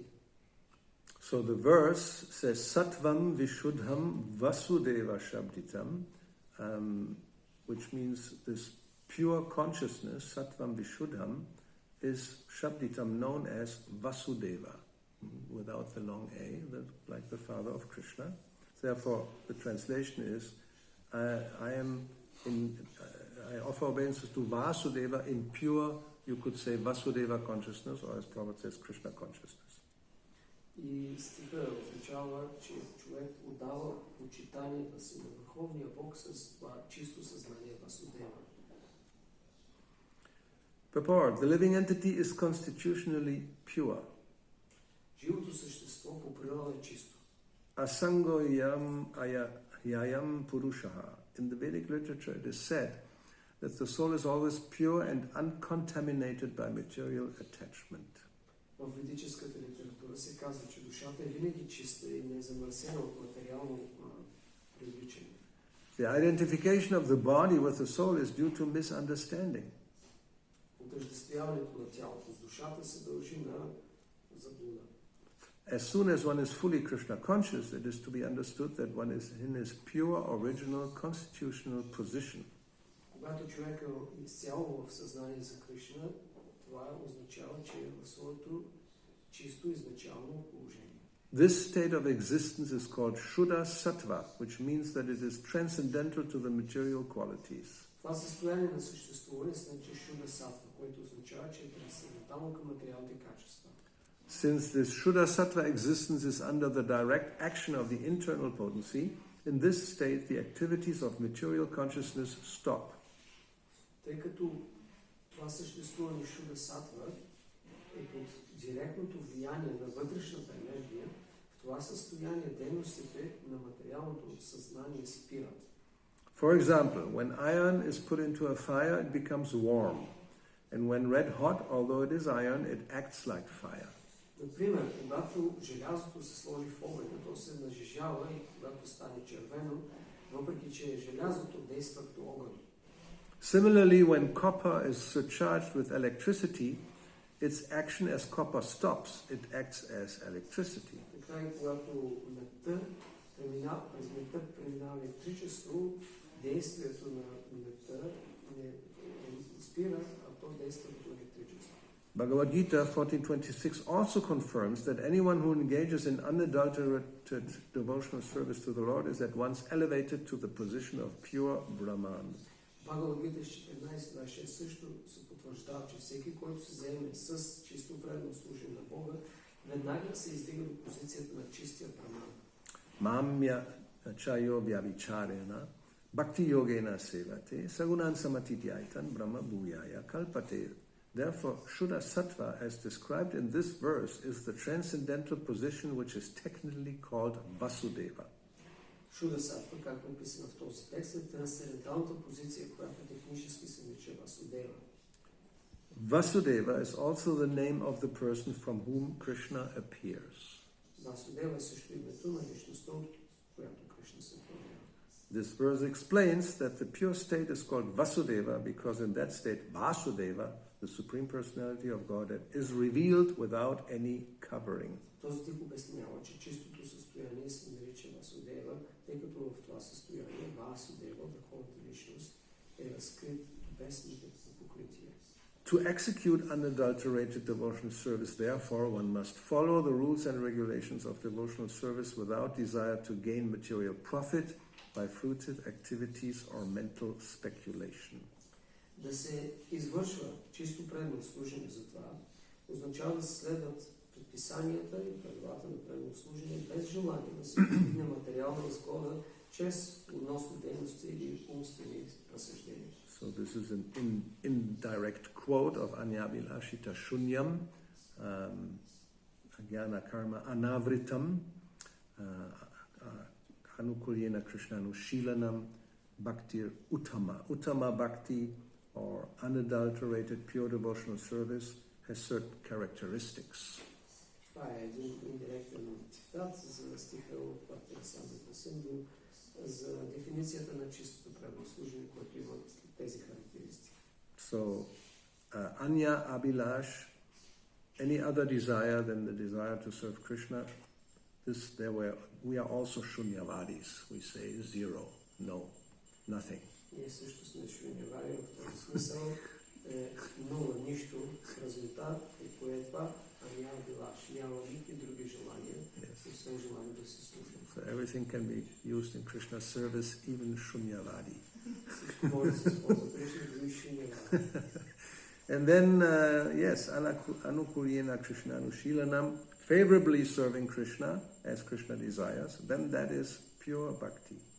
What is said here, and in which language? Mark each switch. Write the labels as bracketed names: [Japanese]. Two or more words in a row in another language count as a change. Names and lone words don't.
[English] So the verse says [Sanskrit] Sattvam Vishuddham Vasudeva Shabditam, [English] which means this pure consciousness, [Sanskrit] Sattvam Vishuddham, [English] is Shabditam, known as Vasudeva, without the long A, like the father of Krishna. Therefore, the translation is, I offer obeisances to Vasudeva in pure, you could say Vasudeva consciousness, or as Prabhupada says, Krishna consciousness. [Bulgarian] И стиха означава, че човек отдава почитанието си на Върховния Бог с това чисто съзнание Васудева. [English] Purport: the living entity is constitutionally pure. [Bulgarian] Живото същество по природа е чисто. [Sanskrit] Asango yam purushaha. [English] In the Vedic literature it is said that the soul is always pure and uncontaminated by material attachment. [Bulgarian] В ведическата литература се казва, че душата е винаги чиста и не е замърсена от материално привличане. [English] The identification of the body with the soul is due to misunderstanding. [Bulgarian] Отъждествяването на тялото с душата се дължи на заблуда. [English] As soon as one is fully Krishna conscious, it is to be understood that one is in his pure, original, constitutional position. [Bulgarian] Когато човек е изцяло в съзнание за Кришна, това означава, че е в своето чисто изначално положение. [English] This state of existence is called [Sanskrit] Shuddha Sattva, [English] which means that it is transcendental to the material qualities. [Bulgarian] Това състояние на съществуване се нарича [Sanskrit] शुद्ध सत्त्व, [Bulgarian] което означава, че е трансцендентално към материалните качества. [English] Since this [Sanskrit] Shuddha Sattva [English] existence is under the direct action of the internal potency, in this state the activities of material consciousness stop. [Bulgarian] Тъй като това съществуване [Sanskrit] शुद्ध सत्त्व [Bulgarian] е под директното влияние на вътрешната енергия, в това състояние дейностите на материалното съзнание спират. [English] For example, when iron is put into a fire, it becomes warm. And when red hot, although it is iron, it acts like fire. [Bulgarian] Например, когато желязото се сложи в огъня, то се нажежава и когато стане червено, въпреки че желязото действа като огън. [English] Similarly, when copper is surcharged with electricity, its action as copper stops, it acts as electricity. [Bulgarian] Така и когато през медта преминава електричество, действието на медта не спира, а то действа като електричество. [English] Bhagavad Gita 14.26 also confirms that anyone who engages in unadulterated devotional service to the Lord is at once elevated to the position of pure Brahman. [Bulgarian] Бхагавад Гита 14.26 също се потвърждава, че всеки, който се заеме с чисто предно служение на Бога, веднага се издига до позицията на чистия Браман. [Sanskrit] Mamya chayo vyavicharena bhakti yogena sevate sagunan samatidhyaitan brahma bhuyaya kalpate. [English] Therefore, Shuddha Sattva, as described in this verse, is the transcendental position which is technically called Vasudeva. [Sanskrit] शुद्ध सत्त्व, [Bulgarian] както описано в този текст, е трансценденталната позиция, която технически се нарича Васудева. [English] Vasudeva is also the name of the person from whom Krishna appears. [Bulgarian] Васудева е също името на личността, от която Кришна се проявява. [English] This verse explains that the pure state is called Vasudeva because in that state Vasudeva, the Supreme Personality of Godhead, is revealed without any covering. [Bulgarian] Този стих обяснява, че чистото състояние се нарича Васудева, тъй като в това състояние Васудева, върховната личност, е разкрит без никакво покритие. [English] To execute unadulterated devotional service, therefore, one must follow the rules and regulations of devotional service without desire to gain material profit by fruitive activities or mental speculation. [Bulgarian] Да се извършва чисто преданно служение за това, означава да се следват предписанията и правилата на преданно служение без желание да се постигне материална изгода чрез относни дейности или умствени разсъждения. [English] So this is an indirect quote of [Sanskrit] Anya-Vilashita Shunyam, Agyana Karma Anavritam, Anukulyena Krishnanushilanam, Bhaktir Uttama. Uttama Bhakti, [English] or unadulterated pure devotional service, has certain characteristics. [Bulgarian] Това е един индиректен цитат за стиха от Бхактира Самрита Синду за дефиницията на чистото преданно служение, което имат тези характеристики. [English] So, [Sanskrit] Anya Abhilash, [English] any other desire than the desire to serve Krishna, we are also Shunyavadis. We say zero, no, nothing. [Bulgarian] Ние също сме шунявари в този смисъл. Нула, нищо, резултат, и кое е това? [Sanskrit] Anya Abhilash. [Bulgarian] Няма никакви други желания, освен желание да се служи. [English] So everything can be used in Krishna's service, even Shunyavadi. And then, yes, [Sanskrit] Anukulyena Krishnanushilanam, [English] favorably serving Krishna as Krishna desires, then that is pure bhakti.